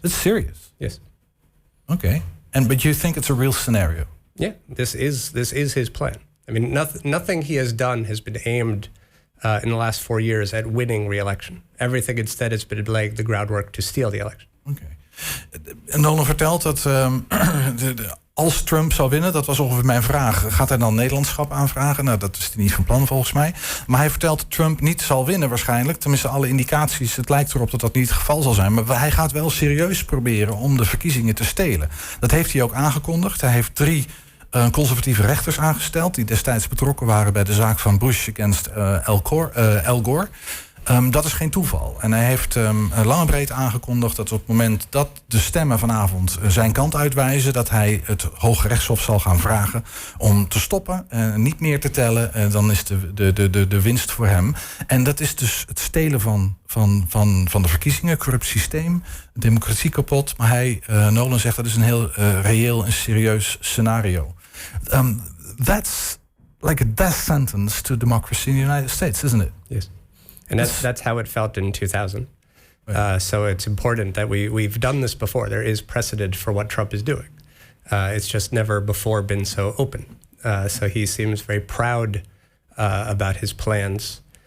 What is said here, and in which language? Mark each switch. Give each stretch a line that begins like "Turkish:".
English: It's serious. Yes. Okay. But you think it's a real scenario? Yeah, this is his plan. I mean, nothing he has done has been aimed in the last 4 years at winning re-election. Everything instead has been laying the groundwork to steal the election.
Dutch: Oké. En Nolen vertelt dat als Trump zou winnen, dat was ongeveer mijn vraag, gaat hij dan Nederlandschap aanvragen? Nou, dat is hij niet van plan volgens mij. Maar hij vertelt dat Trump niet zal winnen waarschijnlijk. Tenminste, alle indicaties, het lijkt erop dat dat niet het geval zal zijn. Maar hij gaat wel serieus proberen om de verkiezingen te stelen. Dat heeft hij ook aangekondigd. Hij heeft 3 conservatieve rechters aangesteld die destijds betrokken waren bij de zaak van Bush against Al Gore. Dat is geen toeval. En hij heeft lang en breed aangekondigd dat op het moment dat de stemmen vanavond zijn kant uitwijzen, dat hij het Hooggerechtshof zal gaan vragen om te stoppen, niet meer te tellen. Dan is de winst voor hem. En dat is dus het stelen van de verkiezingen, corrupt systeem, democratie kapot. Maar Nolen zegt dat is een heel reëel en serieus scenario.
English: That's like a death sentence to democracy in the United States, isn't it? Yes. And that's how it felt in 2000. So it's important that we've done this before. There is precedent for what Trump is doing. It's just never before been so open. So he seems very proud about his plans.